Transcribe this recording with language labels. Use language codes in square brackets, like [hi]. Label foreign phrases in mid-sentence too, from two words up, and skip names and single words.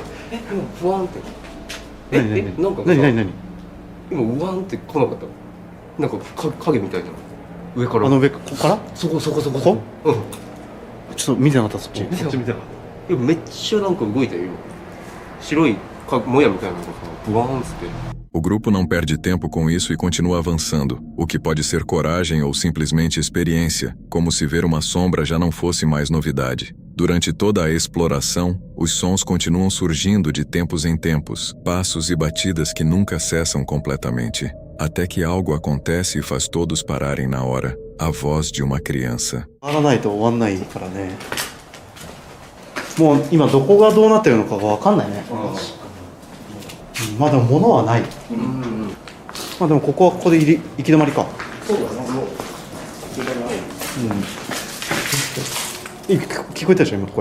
[ja] 今不安って。なんか何？今うわんって来なかった。なんか影みたいな。上から。あの上ここから？そこ。ここ？うん。ちょっと見てなかったそっち。こっち見たら。いやめっちゃなんか動いたよ今。白いもやみたいなのがさ、ブワーンって。 [pt] O grupo não perde tempo com isso e continua avançando, o que pode ser coragem ou simplesmente experiência, como se ver uma sombra já não fosse mais novidade. Durante toda a exploração, os sons continuam surgindo de tempos em tempos, passos e batidas que nunca cessam completamente. Até que algo acontece e faz todos pararem na hora. A voz de uma criança. [ja] 終わらないと終わんないからね。もう今どこがどうなってるのかが分かんないね。まあでも物はない。まあでもここはここで行き止まりか。そうだね。もう聞こえたでしょ今声。